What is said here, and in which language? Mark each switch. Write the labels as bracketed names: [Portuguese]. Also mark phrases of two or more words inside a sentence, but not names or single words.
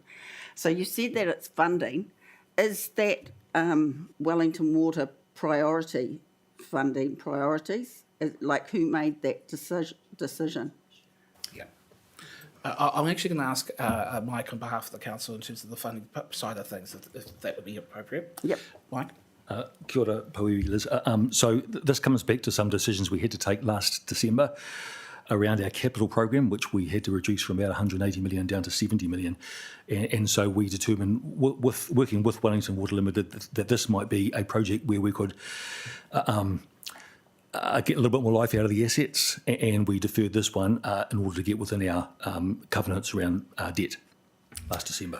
[English] So you said that it's funding. Is that Wellington Water priority funding priorities? Like who made that decision? Yeah. I'm actually going to ask Mike on behalf of the council in terms of the funding side of things, if that would be appropriate. Yep. Mike? [Māori] Kia ora, Porirua, Liz. [English] This comes back to some decisions we had to take last December around our capital program, which we had to reduce from about 180 million down to 70 million. And so we determined, working with Wellington Water Limited, that this might be a project where we could get a little bit more life out of the assets, and we deferred this one in order to get within our covenants around debt last December.